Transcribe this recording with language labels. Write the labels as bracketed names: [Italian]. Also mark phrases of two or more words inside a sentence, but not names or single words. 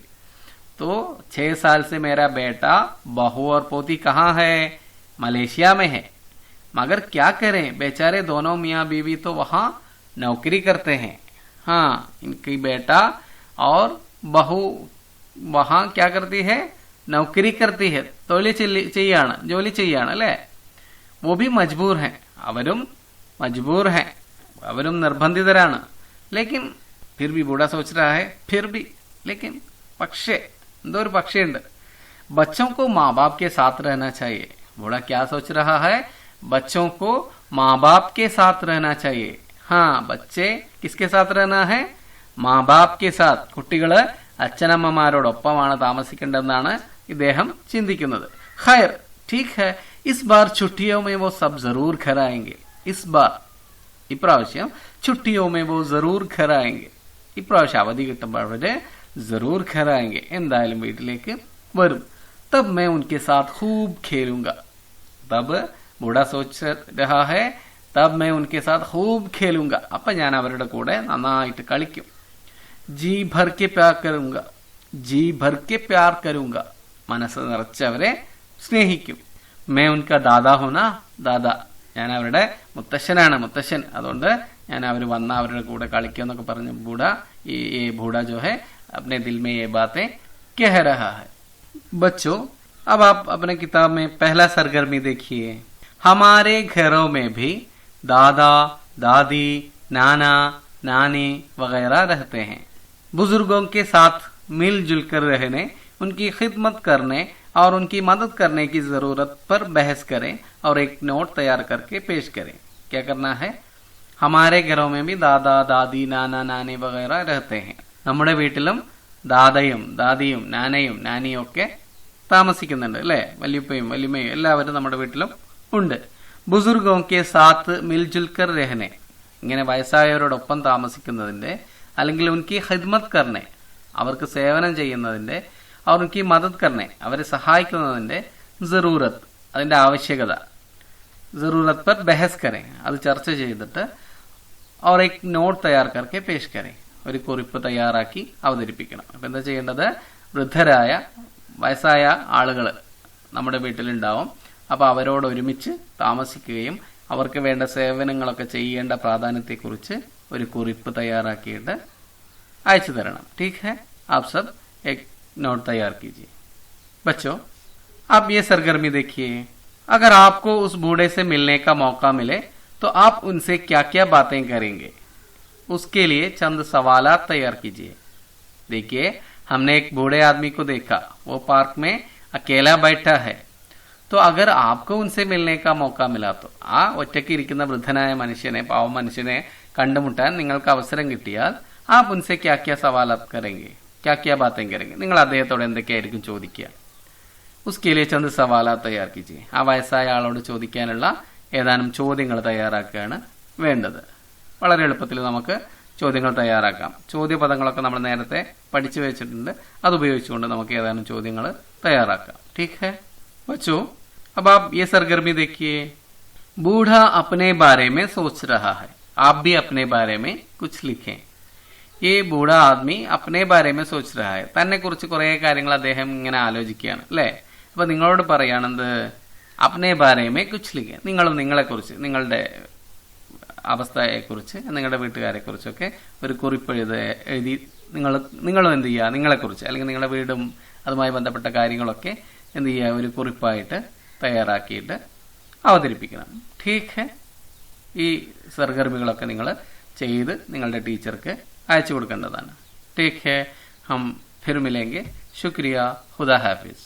[Hindi] तो 6 साल से मेरा बेटा बहू और पोती कहाँ है, मलेशिया में है, मगर क्या करें, बेचारे दोनों मियाँ बीवी तो वहां नौकरी करते हैं। हाँ, इनकी बेटा और बहू वहां क्या करती है, नौकरी करती है, [Malayalam] ജോലി ചെയ്യാണ് അല്ലേ, [Hindi] वो भी मजबूर हैं, അവരും मजबूर हैं, [Malayalam] അവരും നിർബന്ധിതരാണ്। [Hindi] लेकिन फिर भी बूढ़ा सोच रहा है, फिर भी लेकिन [Malayalam] പക്ഷേ എന്തോ ഒരു പക്ഷേ ഉണ്ട്, [Hindi] बच्चों को माँ बाप के साथ रहना चाहिए। बूढ़ा क्या सोच रहा है, बच्चों को माँ बाप के साथ रहना चाहिए। हाँ, बच्चे किसके साथ रहना है, माँ बाप के साथ, [Malayalam] കുട്ടികള് അച്ഛനമ്മമാരോടൊപ്പമാണ് താമസിക്കേണ്ടതെന്നാണ് ഇദ്ദേഹം ചിന്തിക്കുന്നത്। [Hindi] खैर ठीक है, इस बार छुट्टियों में वो सब जरूर घर आएंगे, इस बार ഇപ്രാവശ്യം छुट्टियों में वो जरूर घर आएंगे, [Malayalam] ഇപ്രാവശ്യം അവധി കിട്ടുമ്പോൾ അവര് [Hindi] जरूर घर आएंगे, [Malayalam] എന്തായാലും വീട്ടിലേക്ക് വരും। [Hindi] तब मैं उनके साथ खूब खेलूंगा, तब बूढ़ा सोच रहा है, तब मैं उनके साथ खूब खेलूंगा, [Malayalam] അപ്പൊ ഞാൻ അവരുടെ കൂടെ നന്നായിട്ട് കളിക്കും। [Hindi] जी भर के प्यार करूंगा, जी भर के प्यार करूंगा, [Malayalam] മനസ്സ് നിറച്ച് അവരെ സ്നേഹിക്കും। [Hindi] मैं उनका दादा हूं ना, दादा, [Malayalam] ഞാൻ അവരുടെ മുത്തശ്ശനാണ്, മുത്തശ്ശൻ, അതുകൊണ്ട് ഞാൻ അവർ വന്ന അവരുടെ കൂടെ കളിക്കും എന്നൊക്കെ പറഞ്ഞു [Hindi] बूढ़ा, ये बूढ़ा जो है अपने दिल में ये बातें कह रहा है। बच्चों, अब आप अपने किताब में पहला सरगर्मी देखिए। हमारे घरों में भी दादा दादी नाना नानी वगैरह रहते हैं, बुजुर्गों के साथ मिलजुल कर रहने, उनकी खिदमत करने और उनकी मदद करने की जरूरत पर बहस करें और एक नोट तैयार करके पेश करें। क्या करना है, हमारे घरों में भी दादा दादी नाना नानी वगैरह रहते हैं, [Malayalam] നമ്മുടെ വീട്ടിലും ദാദയും ദാദിയും നാനയും നാനിയും ഒക്കെ താമസിക്കുന്നുണ്ട് അല്ലേ, വല്യുപ്പയും വല്യമ്മയും എല്ലാവരും നമ്മുടെ വീട്ടിലും ഉണ്ട്। [Hindi] बुजुर्गों के साथ मिलजुल कर रहने, [Malayalam] ഇങ്ങനെ വയസ്സായവരോടൊപ്പം താമസിക്കുന്നതിന്റെ, അല്ലെങ്കിൽ [Hindi] उनकी खिदमत करने, [Malayalam] അവർക്ക് സേവനം ചെയ്യുന്നതിന്റെ, അവർ [Hindi] उनकी मदद करने, [Malayalam] അവരെ സഹായിക്കുന്നതിന്റെ ജറൂറത്ത്, അതിന്റെ ആവശ്യകത, ജറൂറത്ത് [Hindi] पर बहस करें, [Malayalam] അത് ചർച്ച ചെയ്തിട്ട് [Hindi] और एक नोट तैयार करके पेश करें, [Malayalam] ഒരു കുറിപ്പ് തയ്യാറാക്കി അവതരിപ്പിക്കണം। അപ്പൊ എന്താ ചെയ്യേണ്ടത്, വൃദ്ധരായ വയസ്സായ ആളുകൾ നമ്മുടെ വീട്ടിലുണ്ടാവും, അപ്പൊ അവരോട് ഒരുമിച്ച് താമസിക്കുകയും അവർക്ക് വേണ്ട സേവനങ്ങളൊക്കെ ചെയ്യേണ്ട പ്രാധാന്യത്തെക്കുറിച്ച് ഒരു കുറിപ്പ് തയ്യാറാക്കിയിട്ട് അയച്ചു തരണം। [Hindi] ठीक है, आप सब एक नोट तैयार कीजिए। बच्चों, आप ये सरगर्मी देखिए। अगर आपको उस बूढ़े से मिलने का मौका मिले तो आप उनसे क्या क्या बातें करेंगे, उसके लिए चंद सवालात तैयार कीजिए। देखिए, हमने एक बूढ़े आदमी को देखा, वो पार्क में अकेला बैठा है, तो अगर आपको उनसे मिलने का मौका मिला तो [Malayalam] ആ ഒറ്റയ്ക്ക് ഇരിക്കുന്ന വൃദ്ധനായ മനുഷ്യനെ, പാവ മനുഷ്യനെ കണ്ടുമുട്ടാൻ നിങ്ങൾക്ക് അവസരം കിട്ടിയാൽ [Hindi] आप उनसे क्या क्या सवालात करेंगे, क्या क्या बातें करेंगे, [Malayalam] നിങ്ങൾ അദ്ദേഹത്തോട് എന്തൊക്കെയായിരിക്കും ചോദിക്കുക। [Hindi] उसके लिए चंद सवालात तैयार कीजिए। [Malayalam] ആ വയസ്സായ ആളോട് ചോദിക്കാനുള്ള ഏതാനും ചോദ്യങ്ങൾ തയ്യാറാക്കുകയാണ് വേണ്ടത്। വളരെ എളുപ്പത്തിൽ നമുക്ക് ചോദ്യങ്ങൾ തയ്യാറാക്കാം। ചോദ്യപദങ്ങളൊക്കെ നമ്മൾ നേരത്തെ പഠിച്ചു വെച്ചിട്ടുണ്ട്, അത് ഉപയോഗിച്ചുകൊണ്ട് നമുക്ക് ഏതാനും ചോദ്യങ്ങൾ തയ്യാറാക്കാം। [Hindi] ठीक है बच्चों, अब आप ये सरगर्मी देखिए। बूढ़ा अपने बारे में सोच रहा है, आप भी अपने बारे में कुछ लिखें। ये बूढ़ा आदमी अपने बारे में सोच रहा है, [Malayalam] തന്നെ കുറിച്ച് കുറേ കാര്യങ്ങൾ അദ്ദേഹം ഇങ്ങനെ ആലോചിക്കുകയാണ് അല്ലേ। അപ്പൊ നിങ്ങളോട് പറയാണെന്ത്, [Hindi] अपने बारे में कुछ लिखें, [Malayalam] നിങ്ങളും നിങ്ങളെക്കുറിച്ച്, നിങ്ങളുടെ അവസ്ഥയെക്കുറിച്ച്, നിങ്ങളുടെ വീട്ടുകാരെ കുറിച്ചൊക്കെ ഒരു കുറിപ്പ് എഴുതി നിങ്ങളും എന്ത് ചെയ്യുക, നിങ്ങളെക്കുറിച്ച് അല്ലെങ്കിൽ നിങ്ങളുടെ വീടും അതുമായി ബന്ധപ്പെട്ട കാര്യങ്ങളൊക്കെ എന്ത് ചെയ്യുക, ഒരു കുറിപ്പായിട്ട് തയ്യാറാക്കിയിട്ട് അവതരിപ്പിക്കണം. [Hindi] ठीक है. [Malayalam] ഈ സർഗർമികളൊക്കെ നിങ്ങൾ ചെയ്ത് നിങ്ങളുടെ ടീച്ചർക്ക് അയച്ചു കൊടുക്കേണ്ടതാണ്. [Hindi] ठीक है. हम फिर मिलेंगे. शुक्रिया. खुदा हाफिज.